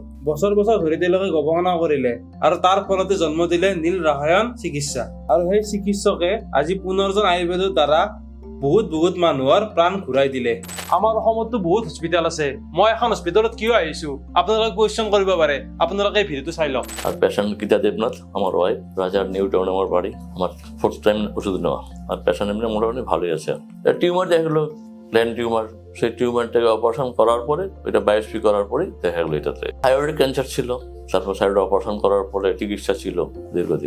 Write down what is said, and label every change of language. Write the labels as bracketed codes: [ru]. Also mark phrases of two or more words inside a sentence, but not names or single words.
[as] বছৰ বছৰ ধৰি তেওঁলোকে গৱেষণা কৰিলে আৰু তাৰ ফলতে জন্ম দিলে নীল ৰসায়ন চিকিৎসা। আৰু সেই চিকিৎসকে আজি পুনৰ্জন আয়ুৰ্বেদৰ দ্বাৰা বহুত মানুহৰ প্ৰাণ ঘূৰাই দিলে। আমাৰ অসমতো বহুত হস্পিটেল আছে, মই এখন হস্পিটেলত কিয় আহিছোঁ আপোনালোকে কুৱেশ্যন কৰিব পাৰে। আপোনালোকে ভিডিঅ'টো চাই লওক। [bn] আর পেশেন্ট গীতা দেবনাথ আমার ওয়াইফ, রাজার নিউ টাউন আমার বাড়ি। আমার [en] 4th time [bn] ওষুধ নেওয়া। আর পেশেন্ট এমনি মোটামুটি ভালোই আছে। টিউমার দেখা গেলো [en] plan tumor, [bn] সেই টিউমারটাকে অপারেশন করার পরে, এটা বায়োপসি করার পরেই দেখা গেলো এটাতে [en] thyroid cancer [bn] ছিল। তারপর [en] thyroid operation [bn] করার পরে চিকিৎসা ছিল দীর্ঘদিন।